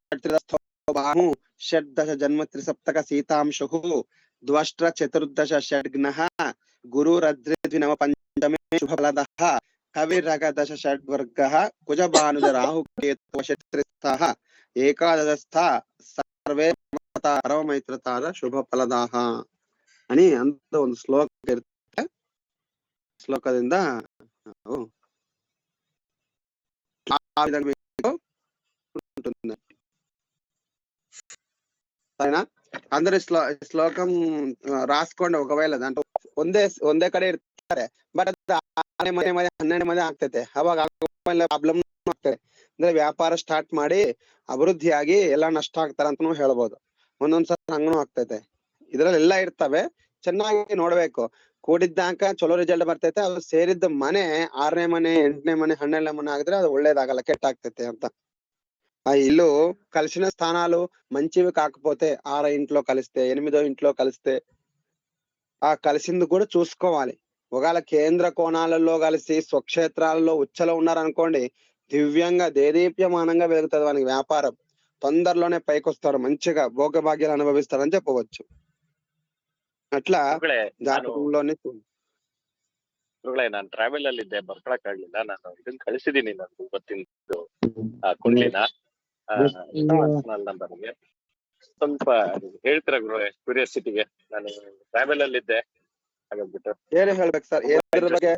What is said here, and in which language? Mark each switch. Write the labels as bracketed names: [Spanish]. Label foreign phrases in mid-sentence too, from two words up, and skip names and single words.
[Sanskrit] షడ్దశ జన్మ త్రిసప్తక సీతాంశు ద్వష్ట్ర చతుర్దశ షడ్ఘ్నః గురురద్రిద్వినవ పంచమే శుభఫలదః కవిరగదశ షడ్వర్గః కుజభానుజ రాహుకేతు వశత్రిస్థః ఏకాదశస్థ సర్వే పరమమైత్రతార శుభఫలదాః అని [Kannada] ಅಂತ ಒಂದು ಶ್ಲೋಕ ಇರುತ್ತೆ. [Telugu] ಶ್ಲೋಕದಿಂದ ఆ విధంగా ఉంటుంది. సరేనా? అందరు ಶ್ಲೋಕం రాసుకోండి. ఒకవేళ దాంట్లో [Kannada] ಒಂದೇ ಕಡೆ ಇರ್ತಾರೆ, ಬಟ್ ಅದು 12 ಮಂದಿ ಆಗ್ತೈತೆ. ಅವಾಗ ಪ್ರಾಬ್ಲಮ್ ಆಗ್ತದೆ. ಅಂದ್ರೆ ವ್ಯಾಪಾರ ಸ್ಟಾರ್ಟ್ ಮಾಡಿ ಅಭಿವೃದ್ಧಿಯಾಗಿ ಎಲ್ಲಾ ನಷ್ಟ ಆಗ್ತಾರ ಅಂತಾನು ಹೇಳ್ಬೋದು. ಒಂದೊಂದ್ಸಲ ಹಂಗನು ಆಗ್ತೈತೆ. ಇದ್ರಲ್ಲಿ ಎಲ್ಲಾ ಇರ್ತವೆ, ಚೆನ್ನಾಗಿ ನೋಡ್ಬೇಕು. ಕೂಡಿದ್ದಾಗ ಚಲೋ ರಿಸಲ್ಟ್ ಬರ್ತೈತೆ. ಅದು ಸೇರಿದ್ದ ಮನೆ 6ನೇ ಮನೆ, 8ನೇ ಮನೆ, 12ನೇ ಮನೆ ಆಗಿದ್ರೆ ಅದು ಒಳ್ಳೇದಾಗಲ್ಲ, ಕೆಟ್ಟಾಗ್ತೈತೆ ಅಂತ. [Telugu] ఆ ఇల్లు కలిసిన స్థానాలు మంచివి కాకపోతే 6వ ఇంట్లో కలిస్తే, 8వ ఇంట్లో కలిస్తే ఆ కలిసింది కూడా చూసుకోవాలి. ఒకవేళ కేంద్ర కోణాలలో కలిసి స్వక్షేత్రాలలో ఉచ్చలో ఉన్నారనుకోండి, దివ్యంగా దేదీప్యమానంగా వెలుగుతుంది వానికి వ్యాపారం. తొందరలోనే పైకి వస్తారు, మంచిగా భోగభాగ్యాలు అనుభవిస్తారని చెప్పవచ్చు. అట్లా జాతకంలోనే [Kannada] ನಾನು ಟ್ರಾವೆಲ್ ಅಲ್ಲಿ ಇದ್ದೆ, ಬರ್ಕೊಳಕ್ ಆಗ್ಲಿಲ್ಲ. ನಾನು ಇದನ್ನ ಕಳಿಸಿದೀನಿ, ನಾನು ಇವತ್ತಿಂದು ಕುಂಡ್ಲಿನ ಪರ್ಸನಲ್ ನಂಬರ್ಗೆ. ಸ್ವಲ್ಪ ಹೇಳ್ತೀರಾ ಗುರುಗಳೇ? ಕ್ಯೂರಿಯಾಸಿಟಿಗೆ, ನಾನು ಟ್ರಾವೆಲ್ ಅಲ್ಲಿ ಇದ್ದೆ, ಹಾಗಾಗ್ಬಿಟ್ಟು ಏನು ಹೇಳ್ಬೇಕು ಸರ್ ಏದ್ರ ಬಗ್ಗೆ?